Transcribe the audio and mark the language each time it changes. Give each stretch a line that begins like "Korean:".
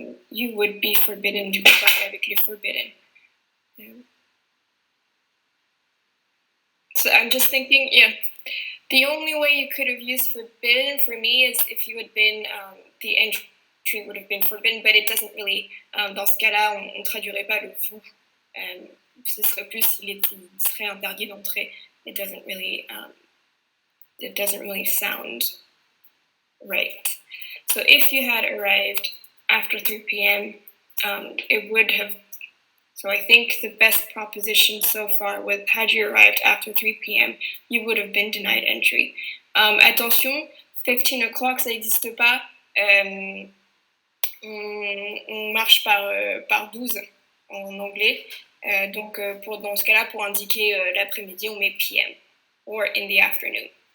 English: You would be forbidden.
French: Du coup, pareil avec les forbidden. So I'm just thinking, yeah, the only way you could have used forbidden for me is if you had been, the entry would have been forbidden, but it doesn't really, dans ce cas-là, on ne traduirait pas le vous. Ce serait plus il serait interdit d'entrer.
English: It doesn't really sound right. So if you had arrived after 3 p.m., it would have. So I think the best proposition so far was had you arrived after 3 p.m., you would have been denied entry.
French: Attention, 15 o'clock, ça n'existe pas. On marche par 12 en anglais. Donc, dans ce cas-là, pour indiquer l'après-midi, on met PM,
English: or in the afternoon.